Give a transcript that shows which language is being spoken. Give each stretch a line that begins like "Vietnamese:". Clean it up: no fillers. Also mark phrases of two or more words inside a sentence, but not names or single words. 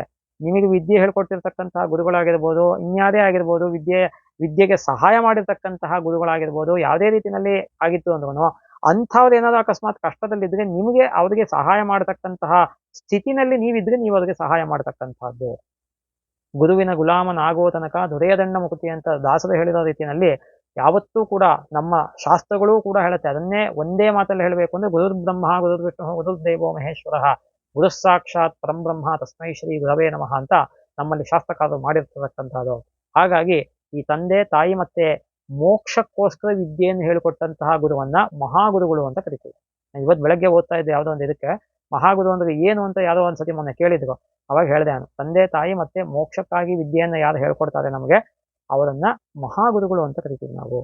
Kannada: ನಿಮಗೆ ವಿದ್ಯೆ ಹೇಳ್ಕೊಟ್ಟಿರ್ತಕ್ಕಂತಹ ಗುರುಗಳಾಗಿರ್ಬೋದು, ಇನ್ಯಾವುದೇ ಆಗಿರ್ಬೋದು, ವಿದ್ಯೆಗೆ ಸಹಾಯ ಮಾಡಿರ್ತಕ್ಕಂತಹ ಗುರುಗಳಾಗಿರ್ಬೋದು, ಯಾವುದೇ ರೀತಿಯಲ್ಲಿ ಆಗಿತ್ತು ಅಂದ್ರೂ ಅಂಥವ್ರು ಏನಾದ್ರು ಅಕಸ್ಮಾತ್ ಕಷ್ಟದಲ್ಲಿದ್ರೆ ನಿಮಗೆ ಅವರಿಗೆ ಸಹಾಯ ಮಾಡತಕ್ಕಂತಹ ಸ್ಥಿತಿನಲ್ಲಿ ನೀವಿದ್ರೆ ನೀವು ಅವರಿಗೆ ಸಹಾಯ ಮಾಡತಕ್ಕಂಥದ್ದು. ಗುರುವಿನ ಗುಲಾಮನಾಗೋ ತನಕ ದೊರೆಯದಂಡ ಮುಕುತಿ ಅಂತ ದಾಸರು ಹೇಳಿರೋ ರೀತಿಯಲ್ಲಿ ಯಾವತ್ತೂ ಕೂಡ ನಮ್ಮ ಶಾಸ್ತ್ರಗಳೂ ಕೂಡ ಹೇಳುತ್ತೆ. ಅದನ್ನೇ ಒಂದೇ ಮಾತಲ್ಲಿ ಹೇಳಬೇಕು ಅಂದ್ರೆ
Sanskrit: ಗುರುರ್ ಬ್ರಹ್ಮ ಗುರುರ್ ವಿಷ್ಣು ಗುರುರ್ ದೇವೋ ಮಹೇಶ್ವರ ಗುರು ಸಾಕ್ಷಾತ್ ಪರಂಬ್ರಹ್ಮ ತಸ್ಮೈ ಶ್ರೀ ಗುರವೇ ನಮಃ
Kannada: ಅಂತ ನಮ್ಮಲ್ಲಿ ಶಾಸ್ತ್ರಕಾರರು ಮಾಡಿರ್ತಕ್ಕಂಥದ್ದು. ಹಾಗಾಗಿ ಈ ತಂದೆ ತಾಯಿ ಮತ್ತೆ ಮೋಕ್ಷಕ್ಕೋಸ್ಕರ ವಿದ್ಯೆಯನ್ನು ಹೇಳಿಕೊಟ್ಟಂತಹ ಗುರುವನ್ನ ಮಹಾಗುರುಗಳು ಅಂತ ಕರಿತೀವಿ. ಇವತ್ತು ಬೆಳಗ್ಗೆ ಓದ್ತಾ ಇದ್ದೆ ಯಾವುದೋ ಒಂದು ಇದಕ್ಕೆ ಮಹಾಗುರು ಅಂದ್ರೆ ಏನು ಅಂತ ಯಾವುದೋ ಒಂದ್ಸತಿ ಮೊನ್ನೆ ಕೇಳಿದ್ರು. ಅವಾಗ ಹೇಳಿದೆ ನಾನು, ತಂದೆ ತಾಯಿ ಮತ್ತೆ ಮೋಕ್ಷಕ್ಕಾಗಿ ವಿದ್ಯೆಯನ್ನ ಯಾರು ಹೇಳ್ಕೊಡ್ತಾರೆ ನಮಗೆ ಅವರನ್ನ ಮಹಾಗುರುಗಳು ಅಂತ ಕರಿತೀವಿ ನಾವು.